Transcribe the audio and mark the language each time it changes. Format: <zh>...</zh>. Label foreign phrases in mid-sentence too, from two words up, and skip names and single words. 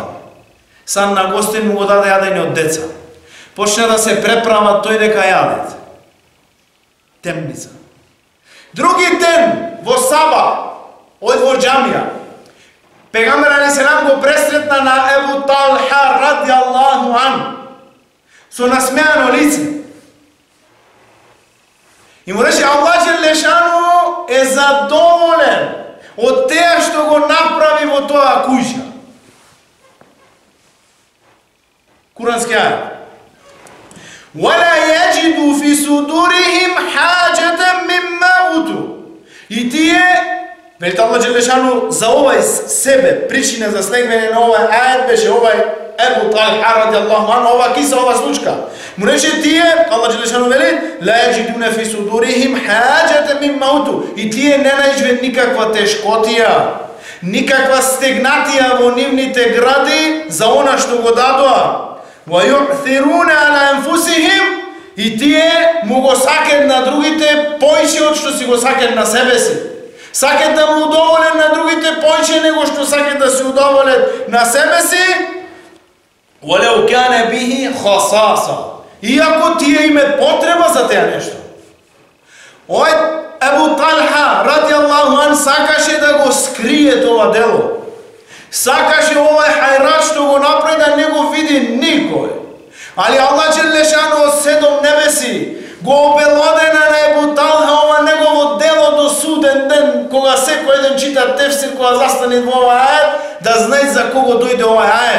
<mk>Сан на гостин му го даде јадење од деца. Почне да се преправат тој дека јадат. Темница. Други ден во саба, од во џамија, пегамбер алейхиселам го пресретна на Ебу Талха</mk> <ar>رضي الله عنه</ar> <mk>со насмеано лице. И му рече,</mk> <ar>الله جل شأنه</ar> <mk>е задоволен од теа што го направи во тоа куќа. Курански ајат.</mk> <ar>وَلَا يَجِدُوا فِي صُدُورِهِمْ حَاجَةً مِمَّا أُوتُوا.</ar> <mk>И тие, велите</mk> <ar>الله جل شأنه,</ar> <mk>за овај себе, причина за слегвење на овај ајат беше овај Ебу Талха</mk> <ar>رضي الله عنه,</ar> <mk>ова киса, ова случка. Му рече тие,</mk> <ar>الله جل شأنه</ar> <mk>вели,</mk> <ar>لا يجدون في صدورهم حاجة مما أوتوا.</ar> <mk>И тие не најдве никаква тешкотија, никаква стегнатија во нивните гради за она што го дадоа.</mk> <ar>وَيُؤْثِرُونَ عَلَى أَنفُسِهِمْ.</ar> <mk>И тие му го сакат на другите поише од што си го сакат на себе си. Сакат да му удоволен на другите поише него што сакат да се удоволет на себе си.</mk> <ar>وَلَوْ كَانَ بِهِ خَصَاصًا.</ar> <mk>Иако тие имат потреба за теа нешто. Ој Ебу Талха</mk> <ar>رضي الله عنه</ar> <mk>сакаше да го скрие тоа дело. Сакаше овај хајрат што го направи да не го види никој. Али</mk> <ar>الله جل شأنه</ar> <mk>од 7 небеси го обелодена на Ебу Талха ова негово дело до суден ден, кога секој еден чита тефсир, кога застане во овај ајат, да знае за кого дојде овај ајат.</mk>